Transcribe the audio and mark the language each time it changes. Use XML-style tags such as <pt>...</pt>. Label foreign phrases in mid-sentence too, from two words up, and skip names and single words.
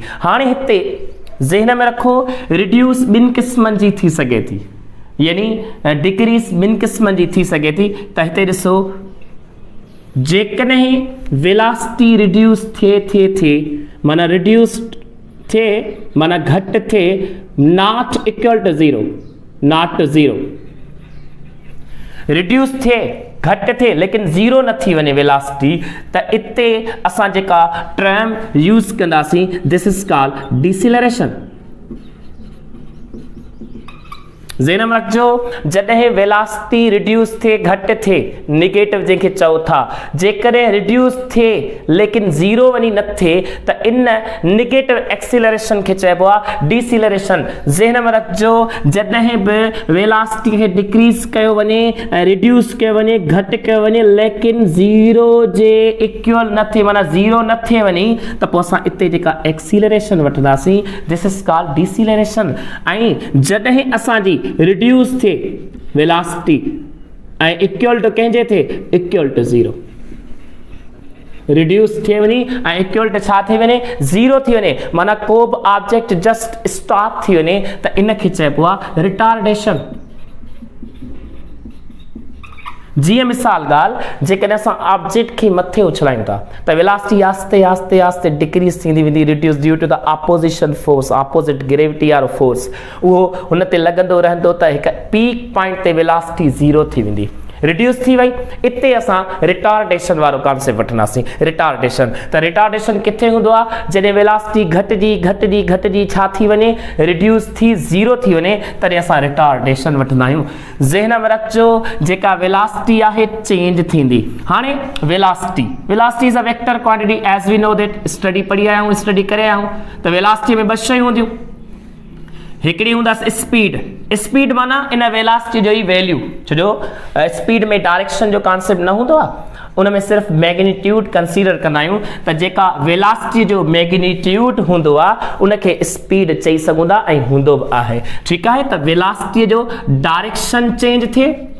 <sd>हाणे हिते ज़हन में रखो, रिड्यूस ॿिनि क़िस्मनि जी थी सघे थी, यानी डिक्रीज़ ॿिनि क़िस्मनि जी थी सघे थी। त हिते ॾिसो, जेकॾहिं</sd> <en>velocity reduce</en> <sd>थिए माना रिड्यूस थिए माना घटि थिए,</sd> <en>not equal to zero, not zero, reduce</en> <sd>थिए घटि थिए लेकिन ज़ीरो न थी वञे वेलासिटी, त इते असां जेका</sd> <en>term use</en> <sd>कंदासीं,</sd> <en>This is called deceleration.</en> <sd>ज़हन में रखिजो, जॾहिं</sd> <en>velocity reduce</en> <sd>थिए घटि थिए, नेगेटिव जंहिंखे चओ था, जेकॾहिं रिड्यूस थिए लेकिन ज़ीरो वञी न थिए त इन</sd> <en>negative acceleration</en> <sd>खे चइबो आहे डिसेलरेशन। ज़हन में रखिजो, जॾहिं बि वेलासिटी खे डिक्रीज़ कयो वञे ऐं रिड्यूस कयो वञे, घटि कयो वञे लेकिन ज़ीरो जे इक्वल न थिए, माना ज़ीरो न थिए वञी, त पोइ असां इते जेका एक्सीलरेशन वठंदासीं,</sd> <en>This is called deceleration.</en> <sd>ऐं जॾहिं असांजी रिड्यूस थिए वेलासिटी ऐं</sd> <en>equal to</en> <sd>कंहिंजे थिए,</sd> <en>equal to zero,</en> <sd>रिड्यूस थी वञे ऐं</sd> <en>equal to</en> <sd>छा थी वञे, ज़ीरो थी वञे, माना को बि</sd> <en>object just stop</en> <sd>थी वञे, त इन खे चइबो आहे रिटार्डेशन। जीअं मिसाल ॻाल्हि जेकॾहिं असां ऑब्जेक्ट खे मथे उछलायूं था त वेलासिटी आस्ते आस्ते आस्ते डिक्रीज़ थींदी वेंदी</sd> <en>reduce due to the opposition force opposite gravity</en> <sd>वारो फोर्स उहो हुन ते लॻंदो रहंदो त हिकु</sd> <en>peak point</en> <sd>ते वेलासिटी 0 थी वेंदी रिड्यूस थी वई इते असां रिटार्डेशन वारो कॉन्सेप्ट वठंदासीं रिटार्डेशन त रिटार्डेशन किथे हूंदो आहे जॾहिं वेलासिटी घटिजी छा थी वञे रिड्यूस थी 0 थी वञे तॾहिं असां रिटार्डेशन वठंदा आहियूं ज़हन में रखिजो जेका वेलासिटी आहे चेंज थींदी हाणे</sd> <en>velocity is a vector quantity as we know that study</en> <sd>पढ़ी आया आहियूं स्टडी करे आया आहियूं त वेलासिटी में ॿ शयूं हूंदियूं हिकिड़ी हूंदसि स्पीड माना इन वेलासिटी जो ई वैल्यू छो स्पीड में डायरेक्शन जो कॉन्सेप्ट न हूंदो आहे उन में सिर्फ़ु</sd> <en>magnitude consider</en> <sd>कंदा आहियूं त जेका वेलासिटी जो मैग्नीट्यूड हूंदो आहे उनखे स्पीड चई सघूं था ऐं हूंदो बि आहे ठीकु आहे त वेलासिटीअ जो</sd> <en>direction change</en> <sd>थिए</sd>